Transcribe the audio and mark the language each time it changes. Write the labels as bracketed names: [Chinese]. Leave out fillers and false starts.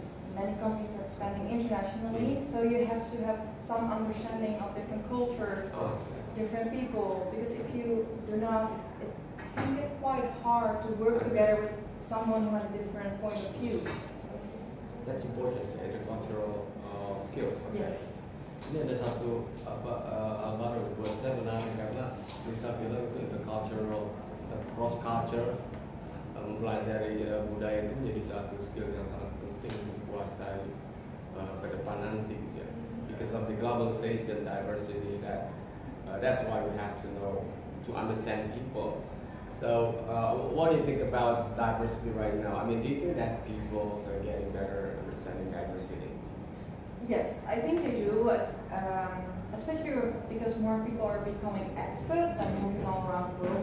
[English] Many companies are expanding internationally, so you have to have some understanding of different cultures, different people, because if you do not, it can get quite hard to work together with someone who has a different point of view. That's important, intercultural skills. Okay? Yes. [Indonesian] Ini ada satu baru buat saya menarik karena bisa bilang itu intercultural, cross culture, mempelajari budaya itu menjadi satu skill yang sangat penting untuk dikuasai ke depan nanti. Ya. [English] Because of the globalization, diversity, that's why we have to know to understand people. So, what do you think about diversity right now? I mean, do you think that people are getting better understanding diversity? Yes, I think they do, especially because more people are becoming experts and moving all around the world.